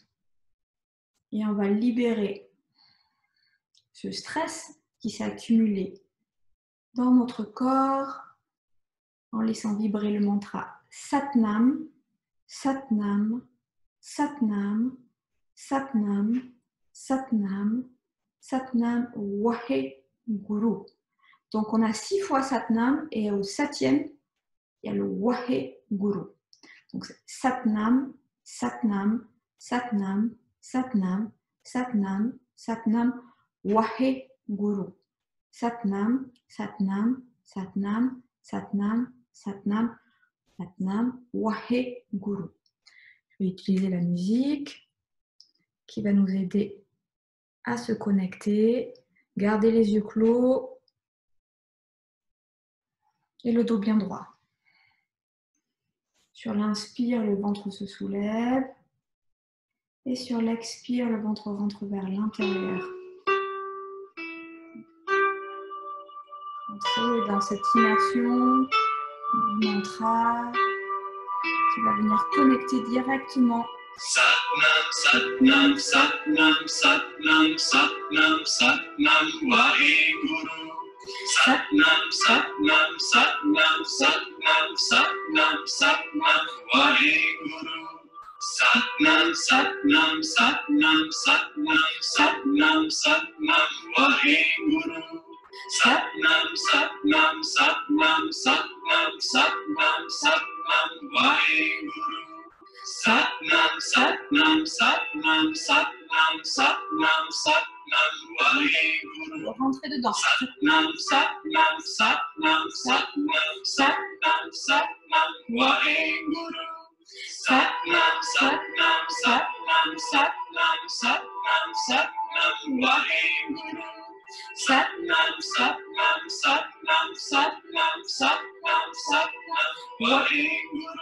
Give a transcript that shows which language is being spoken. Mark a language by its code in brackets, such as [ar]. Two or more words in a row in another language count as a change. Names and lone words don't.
[fr] Et on va libérer ce stress qui s'est accumulé dans notre corps en laissant vibrer le mantra [pa] ਸਤਿਨਾਮ, ਸਤਿਨਾਮ, ਸਤਿਨਾਮ, ਸਤਿਨਾਮ, ਸਤਿਨਾਮ, ਸਤਿਨਾਮ, ਵਾਹਿਗੁਰੂ. [fr] Donc on a 6 fois Satnam et au 7e, il y a le Waheguru. Donc c'est [pa] ਸਤਿਨਾਮ, ਸਤਿਨਾਮ, ਸਤਿਨਾਮ, ਸਤਿਨਾਮ, ਸਤਿਨਾਮ, ਸਤਿਨਾਮ, ਵਾਹਿਗੁਰੂ. ਸਤਿਨਾਮ, ਸਤਿਨਾਮ, ਸਤਿਨਾਮ, ਸਤਿਨਾਮ, ਸਤਿਨਾਮ, ਸਤਿਨਾਮ, ਵਾਹਿਗੁਰੂ. [fr] Je vais utiliser la musique qui va nous aider à se connecter. Gardez les yeux clos et le dos bien droit. Sur l'inspire, le ventre se soulève. Et sur l'expire, le ventre rentre vers l'intérieur. Entrez dans cette immersion du mantra qui va venir connecter directement. [pa] ਸਤਿਨਾਮ, ਸਤਿਨਾਮ, ਸਤਿਨਾਮ, ਸਤਿਨਾਮ, ਸਤਿਨਾਮ, ਸਤਿਨਾਮ, ਵਾਹਿਗੁਰੂ. ਸਤਿਨਾਮ, ਸਤਿਨਾਮ, ਸਤਿਨਾਮ, ਸਤਿਨਾਮ, ਸਤਿਨਾਮ, ਸਤਿਨਾਮ, ਵਾਹਿਗੁਰੂ. ਸਤਿਨਾਮ, ਸਤਿਨਾਮ, ਸਤਿਨਾਮ, ਸਤਿਨਾਮ, ਸਤਿਨਾਮ, ਸਤਿਨਾਮ, ਵਾਹਿਗੁਰੂ. ਸਤਿਨਾਮ, ਸਤਿਨਾਮ, ਸਤਿਨਾਮ, ਸਤਿਨਾਮ, ਸਤਿਨਾਮ, ਸਤਿਨਾਮ, ਵਾਹਿਗੁਰੂ. ਸਤਿਨਾਮ, ਸਤਿਨਾਮ, ਸਤਿਨਾਮ, ਸਤਿਨਾਮ, ਸਤਿਨਾਮ, ਸਤਿਨਾਮ, ਵਾਹਿਗੁਰੂ. [fr] Rentrez dedans. [pa] ਸਤਿਨਾਮ, ਸਤਿਨਾਮ, ਸਤਿਨਾਮ, ਸਤਿਨਾਮ, ਸਤਿਨਾਮ, ਸਤਿਨਾਮ, ਵਾਹਿਗੁਰੂ. ਸਤਿਨਾਮ, ਸਤਿਨਾਮ, ਸਤਿਨਾਮ, ਸਤਿਨਾਮ, ਸਤਿਨਾਮ, ਸਤਿਨਾਮ, ਵਾਹਿਗੁਰੂ. ਸਤਿਨਾਮ, ਸਤਿਨਾਮ, ਸਤਿਨਾਮ, ਸਤਿਨਾਮ, ਸਤਿਨਾਮ, ਸਤਿਨਾਮ, ਵਾਹਿਗੁਰੂ.